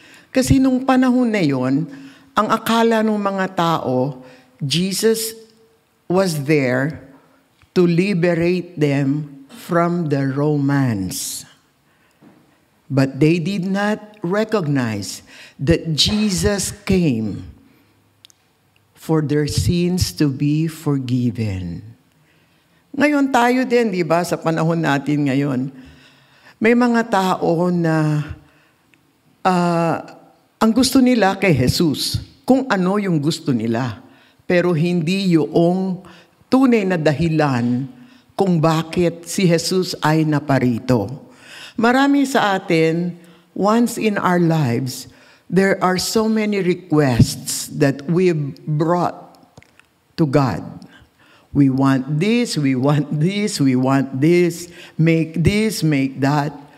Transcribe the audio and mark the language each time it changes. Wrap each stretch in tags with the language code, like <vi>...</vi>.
<tl>Kasi nung panahon na yon, ang akala ng mga tao,</tl> <en>Jesus was there to liberate them from the Romans. But they did not recognize that Jesus came for their sins to be forgiven.</en> <tl>Ngayon tayo din, di ba, sa panahon natin ngayon, may mga tao na ang gusto nila kay Jesus, kung ano yung gusto nila, pero hindi yung tunay na dahilan kung bakit si Jesus ay naparito. Marami sa atin,</tl> <en>once in our lives, there are so many requests that we've brought to God. We want this, we want this, we want this, make that.</en>